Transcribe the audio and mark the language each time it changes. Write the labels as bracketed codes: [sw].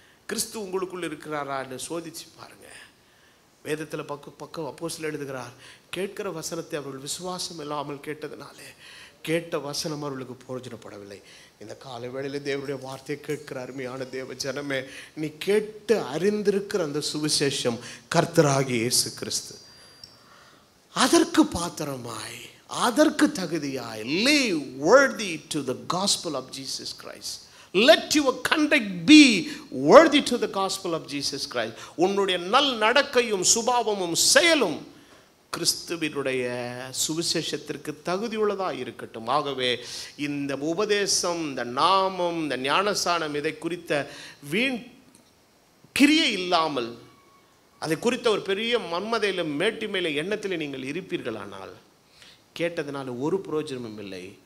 [ta] கிறிஸ்து உங்களுக்குள்ளே இருக்கிறாரான்னு சோதிச்சு பாருங்கள். வேதத்தில் பக்கம் அப்போஸ்தலர் எழுதுகிறார், கேட்கிற வசனத்தை அவர்கள் விசுவாசம் இல்லாமல் கேட்டதுனாலே கேட்ட வசனம் அவர்களுக்கு பிரயோஜனப்படவில்லை. இந்த காலை வேளையில் தேவனுடைய வார்த்தையை கேட்கிற அருமையான தேவ ஜனமே, நீ கேட்டு அறிந்திருக்கிற அந்த சுவிசேஷம் கர்த்தராகிய இயேசு கிறிஸ்து. அதற்கு பாத்திரமாய், அதற்கு தகுதியாய் [en] live worthy to the gospel of Jesus Christ. Let your conduct be worthy to the gospel of Jesus Christ. [ta] உன்னுடைய நல் நடக்கையும் சுபாவமும் செயலும் கிறிஸ்துவினுடைய சுவிசேஷத்திற்கு தகுதியுள்ளதா இருக்கட்டும். ஆகவே இந்த உபதேசம், இந்த நாமம், இந்த ஞானஸ்நானம், இதை குறித்த வீண் கிரியை இல்லாமல், அதை குறித்த ஒரு பெரிய மன்மதையிலும் மேட்டிமையில எண்ணத்தில் நீங்கள் இருப்பீர்களானால் கேட்டதுனால ஒரு பிரயோஜனமும் இல்லை.